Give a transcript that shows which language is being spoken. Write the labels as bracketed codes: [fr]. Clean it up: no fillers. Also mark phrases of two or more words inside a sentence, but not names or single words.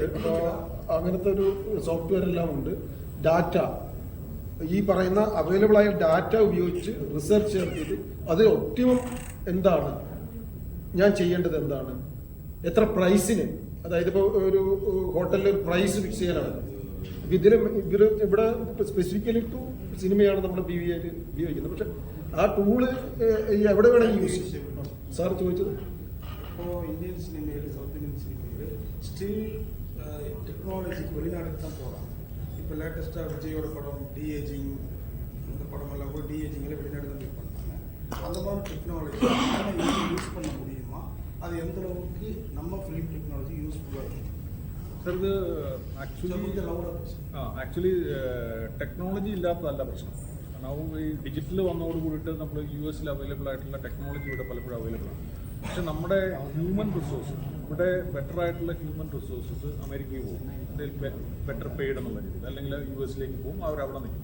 [ml] അപ്പോൾ അങ്ങനത്തെ ഒരു സോഫ്റ്റ്വെയർ എല്ലാം ഉണ്ട്. ഡാറ്റ, ഈ പറയുന്ന അവൈലബിൾ ആയ ഡാറ്റ ഉപയോഗിച്ച് റിസർച്ച് നടത്തിയിട്ട് അത് ഒപ്റ്റിമം എന്താണ്, ഞാൻ ചെയ്യേണ്ടത് എന്താണ്, എത്ര പ്രൈസിന്, അതായത് ഇപ്പോൾ ഒരു ഹോട്ടലിൽ ഒരു [en] price fix [ml] ചെയ്യാനാണ്. ഇവർ ഇവിടെ [en] specifically to [ml] സിനിമയാണ് നമ്മൾ BVA ഉപയോഗിക്കുന്നത്. പക്ഷെ ആ ടൂള് എവിടെ വേണമെങ്കിൽ യൂസ് ചെയ്യും. സാർ ചോദിച്ചത് ഇപ്പോൾ ഇന്ത്യൻ സിനിമയിൽ, [en] South Indian [ml] സിനിമയിൽ [en] still technology [ta] வெளிநாடுக்கு போகிறாங்க. இப்போ லேட்டஸ்ட்டாக விஜயோட படம் டிஏஜிங், இந்த படமெல்லாம் கூட டிஏஜிங்கில் வெளிநாடு தான் மேக் பண்ணுறாங்க. அந்த மாதிரி [en] technology use [ta] பண்ண முடியுமா? அது எந்த அளவுக்கு நம்ம [en] film technology useful [ta] இருக்கும்? [ml] സർ, ഇത് [en] actually technology [ml] ഇല്ലാത്തതല്ല പ്രശ്നം. കാരണം ഈ ഡിജിറ്റൽ വന്നതോട് കൂടിയിട്ട് നമ്മൾ US അവൈലബിൾ ആയിട്ടുള്ള ടെക്നോളജി ഇവിടെ പലപ്പോഴും അവൈലബിൾ ആണ്. പക്ഷെ നമ്മുടെ [en] human resource, [ml] ഇവിടെ ബെറ്റർ ആയിട്ടുള്ള [en] human resources [ml] അമേരിക്കയിൽ പോകും, [en] better paid [ml] എന്നുള്ള രീതിയിൽ, അല്ലെങ്കിൽ US പോകും, അവരവിടെ നിൽക്കും.